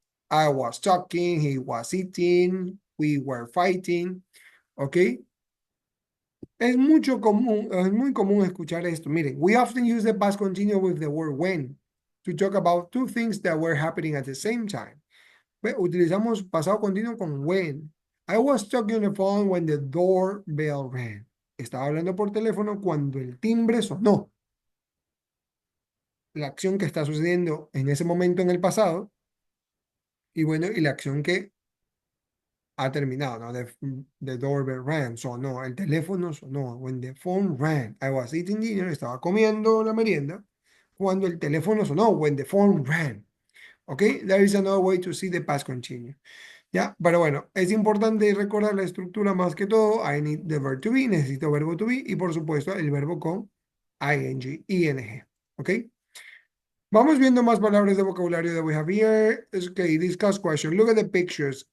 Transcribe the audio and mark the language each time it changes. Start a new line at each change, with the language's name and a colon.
English: I was talking, he was eating, we were fighting, ¿ok?
Spanish: Es muy común escuchar esto.
English: Miren, we often use the past continuous with the word when to talk about two things that were happening at the same time.
Spanish: Utilizamos pasado continuo con when.
English: I was talking on the phone when the doorbell rang.
Spanish: Estaba hablando por teléfono cuando el timbre sonó. La acción que está sucediendo en ese momento en el pasado. Y bueno, y la acción que ha terminado, ¿no?
English: The doorbell rang,
Spanish: sonó, el teléfono sonó.
English: When the phone rang, I was eating dinner,
Spanish: estaba comiendo la merienda. Cuando el teléfono sonó,
English: when the phone rang. Okay, there is another way to see the past continuous.
Spanish: Ya, pero bueno, es importante recordar la estructura más que todo.
English: I need the verb to be,
Spanish: necesito verbo to be y por supuesto el verbo con ing, ing. ¿Ok? Vamos viendo más palabras de vocabulario
English: that we have here. Okay, discuss question. Look at the pictures.